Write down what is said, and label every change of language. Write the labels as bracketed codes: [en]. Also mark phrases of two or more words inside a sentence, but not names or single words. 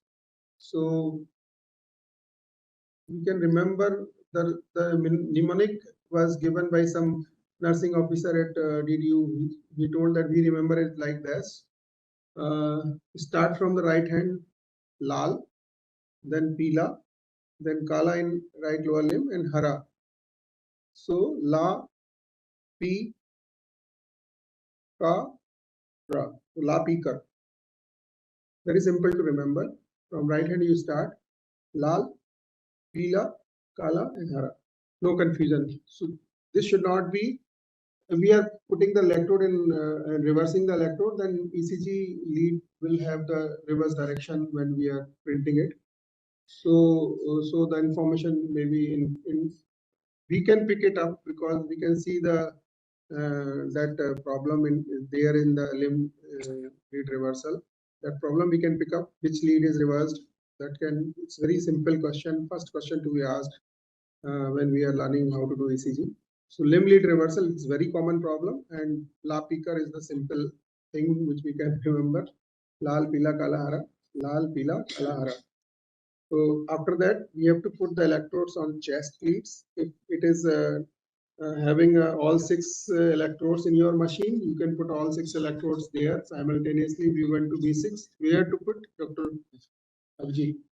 [en] So you can remember the mnemonic was given by some nursing officer at DDU. He told that we remember it like this. Start from the right hand, lal, then pila, then kala in right lower limb, and hara. [hi] So la, pi, ka, ra. La, pi, ka. [en] Very simple to remember. From right hand you start [hi] lal, pila, kala, [en] and hara. No confusion. So this should not be. If we are putting the electrode in and reversing the electrode, then ECG lead will have the reverse direction when we are printing it. So the information may be in we can pick it up because we can see the problem in there in the limb lead reversal. That problem we can pick up which lead is reversed. That can, it's very simple question. First question to be asked when we are learning how to do ECG. So limb lead reversal is very common problem, and la picker is the simple thing which we can remember. [hi] Lal pila kala hara, lal pila kala hara. [en] So after that we have to put the electrodes on chest leads. If it is having all 6 electrodes in your machine, you can put all 6 electrodes there simultaneously. We want to be 6. Where to put, Dr. Abji?